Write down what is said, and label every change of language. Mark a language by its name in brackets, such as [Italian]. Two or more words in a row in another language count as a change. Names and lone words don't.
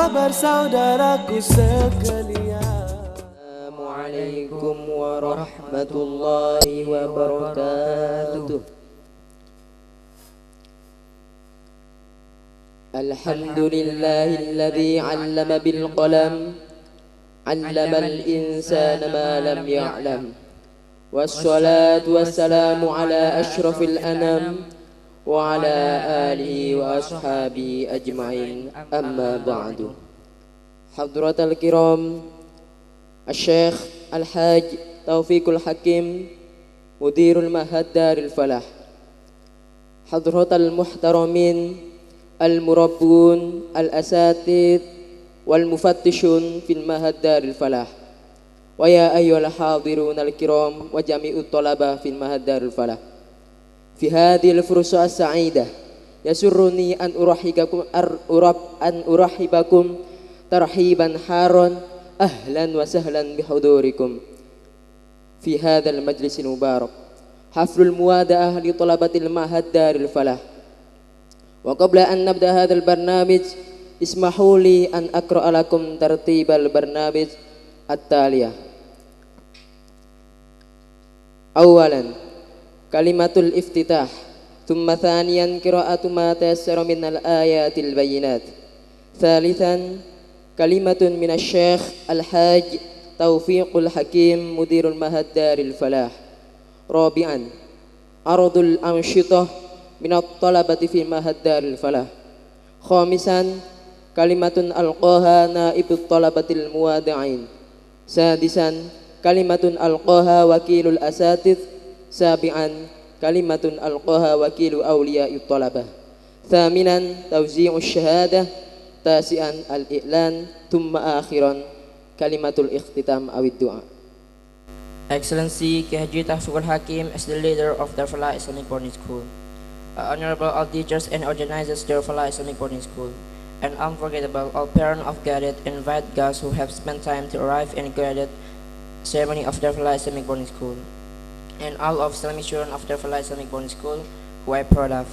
[Indonesian] saudaraku sekalian. [Arabic] السلام عليكم ورحمة الله وبركاته. الحمد لله الذي علم بالقلم، علم الإنسان ما لم يعلم. والصلاة والسلام على أشرف الأنام وعلى آله وأصحابه أجمعين، أما بعد. حضرة الكرام, الشيخ الحاج توفيق الحكيم، مدير معهد دار الفلاح. حضرة المحترمين، المربون، الأساتذة، والمفتشون في معهد دار الفلاح. ويا أيها الحاضرون الكرام وجميع الطلبة في معهد دار الفلاح. في هذه الفرصة السعيدة يسرني أن أرحب بكم ترحيبا حارا، أهلا وسهلا بحضوركم في هذا المجلس المبارك، حفل المودعة لطلبة معهد دار الفلاح. وقبل أن نبدأ هذا البرنامج اسمحوا لي أن أقرأ لكم ترتيب البرنامج التالية. أولا كلمة الافتتاح, ثم ثانيا قراءة ما تيسر من الآيات البينات، ثالثا كلمة من الشيخ الحاج توفيق الحكيم، مدير معهد دار الفلاح. رابعا عرض الأنشطة من الطلبة في معهد دار الفلاح. خامسا كلمة ألقاها نائب الطلبة المودعين. سادسا كلمة ألقاها وكيل الأساتذة. سابعا كلمة ألقاها وكيل أولياء الطلبة. ثامنا توزيع الشهادة. تاسعا الإعلان. ثم أخيرا كلمة الاختتام والدعاء. [English] Excellency Ki Haji Taufiqul Hakim as the leader of Darul Falah Islamic Boarding School, honorable all teachers and organizers Darul Falah Islamic Boarding School, and unforgettable all parents of guided and invited guests who have spent time to arrive in guided ceremony of Darul Falah Islamic Boarding School, and all of Islamic children of Darul Falah Islamic Boarding School who I am proud of.